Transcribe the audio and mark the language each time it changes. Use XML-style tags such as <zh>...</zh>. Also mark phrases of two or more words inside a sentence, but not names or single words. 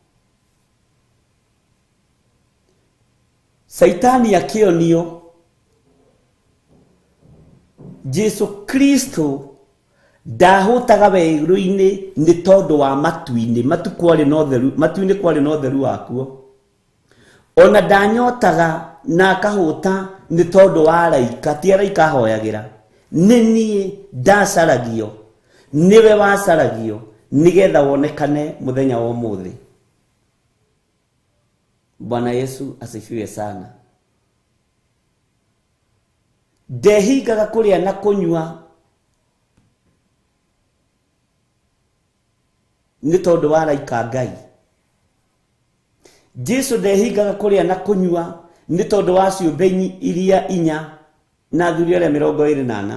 <ki>Saitani akionio Jesu Kristo ndahutaga werũ-inĩ nĩ tondũ wa matu-inĩ, matu matu-inĩ kwarĩ na ũtheru wakuo. Ona ndanyotaga na akahuta nĩ tondũ wa araika, ti araika ahoyagĩra. Nĩ niĩ ndacaragio, niwe wacaragio nigetha wonekane muthenya wa ũmũthĩ.</ki> <sw>Bwana Yesu asifiwe sana.</sw> <ki>Ndehingaga kuria na kunyua nĩ tondũ wa araika Ngai. Jesu ndehingaga kuria na kunyua nĩ tondũ wa ciũmbe iria inya na athuri arĩa 24.</ki>